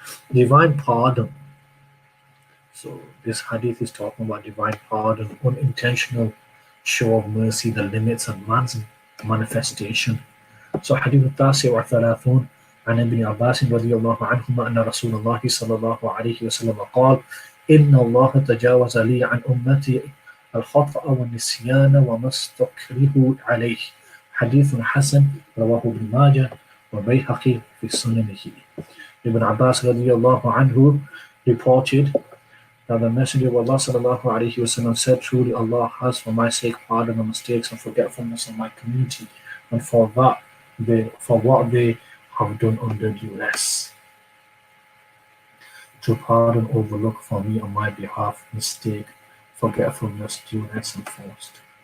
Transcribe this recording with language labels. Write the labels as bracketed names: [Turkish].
[English] Divine pardon. So this hadith is talking about divine pardon, unintentional show of mercy, the limits of man's manifestation. [Arabic] So hadith التاسع والثلاثون عن ابن عباس رضي الله عنهما أن رسول الله صلى الله عليه وسلم قال إن الله تجاوز لي عن أمتي الخطأ والنسيان وما استكرهوا عليه. حديث حسن رواه ابن ماجه وبيهقي في سننه. [English] Ibn Abbas radiallahu anhu reported that the Messenger of Allah sallallahu alaihi wasallam said, "Truly Allah has for my sake pardoned the mistakes and forgetfulness of my community, and for what they have done under duress, to pardon, overlook for me on my behalf mistake, forgetfulness, duress, and forced."